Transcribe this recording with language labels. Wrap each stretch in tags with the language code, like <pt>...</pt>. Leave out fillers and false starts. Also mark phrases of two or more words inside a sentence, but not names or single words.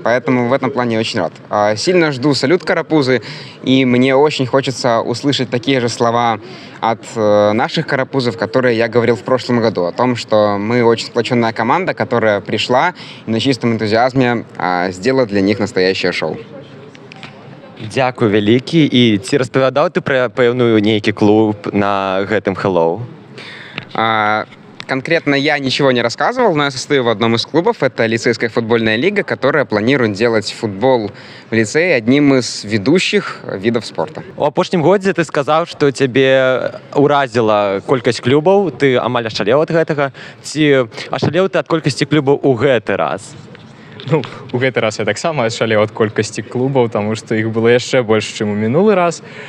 <ru>Поэтому в этом плане я очень рад. Сильно жду салют карапузы, и мне очень хочется услышать такие же слова от наших карапузов, которые я говорил в прошлом году, о том, что мы очень сплоченная команда, которая пришла и на чистом энтузиазме сделала для них настоящее шоу.</ru> <be>Дзякуй вялікі. І ці распавядаў ты пра пэўную нейкі клуб на гэтым Hello?</be> <ru>Конкретно я ничего не рассказывал, но я состою в одном из клубов. Это лицейская футбольная лига, которая планирует делать футбол в лицее одним из ведущих видов спорта.</ru> <be>У апошнім годзе ты сказаў, што цябе ўразіла колькасць клубаў, ты амаль ашалеў ад гэтага. Ці ашалеў ты ад колькасці клубаў у гэты раз? Ну, у гэты раз я таксама ашалеў ад колькасці клубаў, таму што іх было яшчэ больш, чым у мінулы раз.</be>